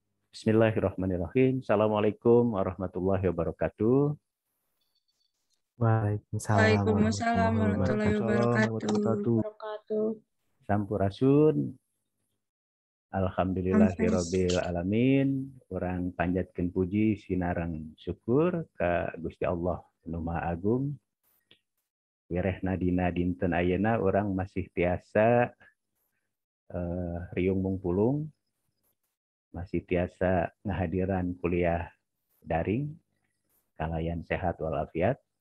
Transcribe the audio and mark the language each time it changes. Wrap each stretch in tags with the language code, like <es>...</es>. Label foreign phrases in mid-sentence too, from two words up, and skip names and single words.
<ar>بسم الله الرحمن الرحيم. السلام عليكم ورحمة الله وبركاته. وعليكم السلام وعليكم السلام ورحمة الله ورحمة الله وبركاته. وبركاته.</ar> <su>Sampurasun.</su> <ar>الحمد لله رب</ar> <su>Ampun.</su> <ar>العالمين.</ar> <su>Urang panjatkeun puji sinareng syukur ka Gusti Allah Nu Maha Agung. Wirehna dina dinten ayeuna urang masih tiasa riung mungpulung, masih tiasa ngahadiran kuliah daring kalayan sehat walafiat.</su>